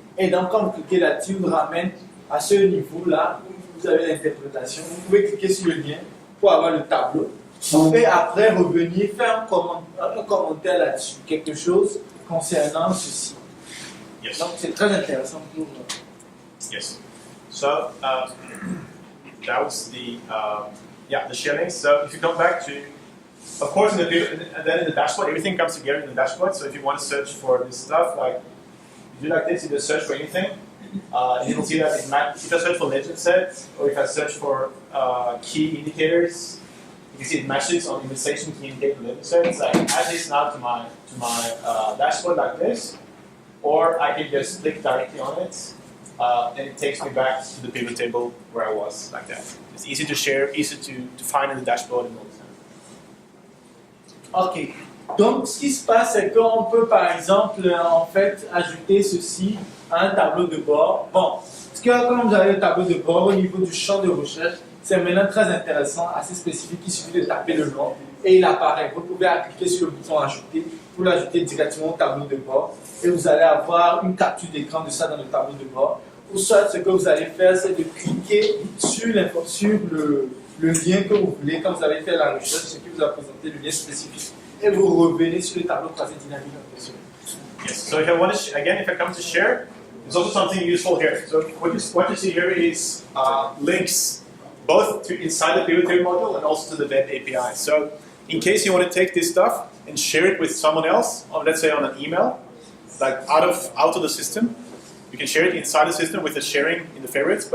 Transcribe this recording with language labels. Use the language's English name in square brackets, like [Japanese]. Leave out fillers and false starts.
[French] Et donc, quand vous cliquez là-dessus, vous ramène à ce niveau-là où vous avez l'interprétation. Vous pouvez cliquer sur le lien pour avoir le tableau. Et après, revenir faire un commentaire là-dessus, quelque chose concernant ceci. [English] Yes. [French] Donc, c'est très intéressant pour vous. [English] Yes. So that was the the sharing. So if you come back to, of course, and then in the dashboard, everything comes together in the dashboard. So if you want to search for this stuff, like if you like this, you just search for anything. You will see that if I search for legend sets, or if I search for key indicators, you can see it matches on invitation key indicator legend sets. I can add this now to my dashboard like this, or I can just click directly on it. And it takes me back to the pivot table where I was, like that. It's easy to share, easy to find in the dashboard and all that. Ok. [French] Donc, ce qui se passe, c'est qu'on peut, par exemple, en fait, ajouter ceci à un tableau de bord. Bon, parce que comme vous avez le tableau de bord au niveau du champ de recherche, c'est maintenant très intéressant, assez spécifique. Il suffit de taper le nom et il apparaît. Vous pouvez cliquer sur le bouton ajouter pour l'ajouter directement au tableau de bord et vous allez avoir une capture d'écran de ça dans le tableau de bord. Ou soit, ce que vous allez faire, c'est de cliquer sur le lien que vous voulez quand vous avez fait la recherche, ce qui vous a présenté le lien spécifique. Et vous revenez sur le tableau croisé dynamique en question. [English] Yes. So if I want to, again, if I come to share, there's also something useful here. So what you see here is links both to inside the pivot table module and also to the web API. So in case you want to take this stuff and share it with someone else, or let's say on an email, like out of the system, you can share it inside the system with the sharing in the favorites.